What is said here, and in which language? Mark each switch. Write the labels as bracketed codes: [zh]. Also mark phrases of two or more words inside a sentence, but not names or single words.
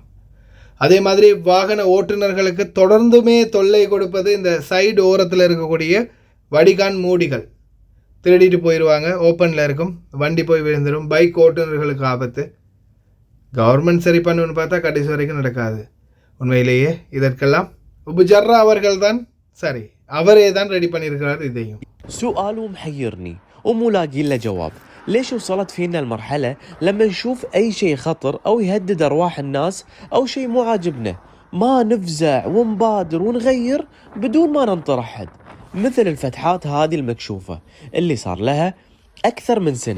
[ta] அதே மாதிரி வாகன ஓட்டுநர்களுக்கு தொடர்ந்துமே தொல்லை கொடுப்பது இந்த சைடு ஓரத்தில் இருக்கக்கூடிய வடிகான் மூடிகள். திருடிட்டு போயிடுவாங்க, ஓப்பனில் இருக்கும், வண்டி போய் விழுந்துடும். பைக் ஓட்டுநர்களுக்கு ஆபத்து. கவர்மெண்ட் சரி பண்ணுன்னு பார்த்தா கடைசி வரைக்கும் நடக்காது. உண்மையிலேயே இதற்கெல்லாம் உபுஜர்ரா அவர்கள் தான் சரி, அவரே தான் ரெடி பண்ணியிருக்கிறார் இதையும். [ar] سؤال محيرني ومو لاقي له جواب. ليش وصلت فينا المرحلة لما نشوف أي شيء خطر أو يهدد أرواح الناس أو شيء مو عاجبنا ما نفزع ونبادر ونغير بدون ما ننطر أحد، مثل الفتحات هذه المكشوفة اللي صار لها أكثر من سنة.